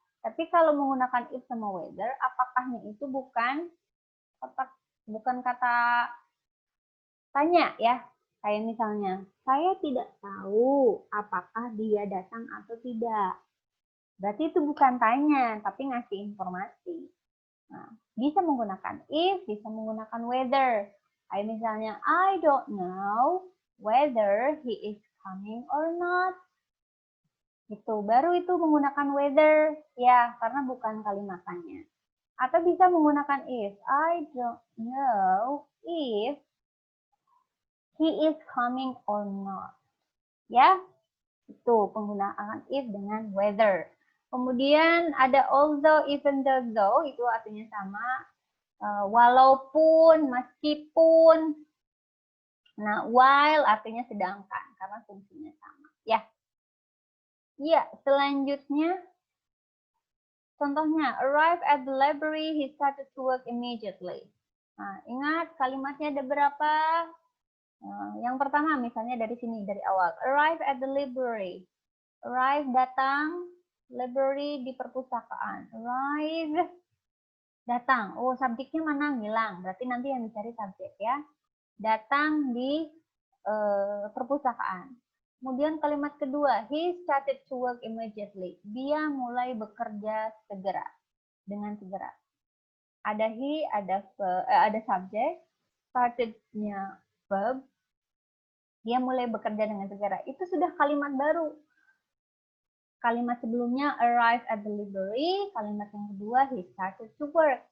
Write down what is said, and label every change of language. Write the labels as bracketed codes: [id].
[id] Tapi kalau menggunakan if sama whether, apakahnya itu bukan kata tanya ya. Kayak misalnya, saya tidak tahu apakah dia datang atau tidak. Berarti itu bukan tanya, tapi ngasih informasi. Nah, bisa menggunakan if, bisa menggunakan whether. Kayak misalnya, [en] I don't know whether he is coming or not. [id] Itu baru itu menggunakan whether ya, karena bukan kalimat tanya. Atau bisa menggunakan if. [en] I don't know if he is coming or not. [id] Ya, itu penggunaan if dengan whether. Kemudian ada although, even though, itu artinya sama. Walaupun, meskipun. Nah, while artinya sedangkan, karena fungsinya sama. Ya, ya selanjutnya. Contohnya, [en] arrive at the library, he started to work immediately. [id] Nah, ingat kalimatnya ada berapa? Yang pertama misalnya dari sini, dari awal. [en] Arrive at the library. Arrive, [id] datang. Library, di perpustakaan. Arrive, datang. Oh, subjeknya mana? Ngilang. Berarti nanti yang dicari subjek ya. Datang di perpustakaan. Kemudian kalimat kedua, [en] he started to work immediately. [id] Dia mulai bekerja segera. Dengan segera. Ada he, ada subjek, started-nya verb, dia mulai bekerja dengan segera. Itu sudah kalimat baru. Kalimat sebelumnya [en] arrive at the library, [id] kalimat yang kedua [en] he started to work.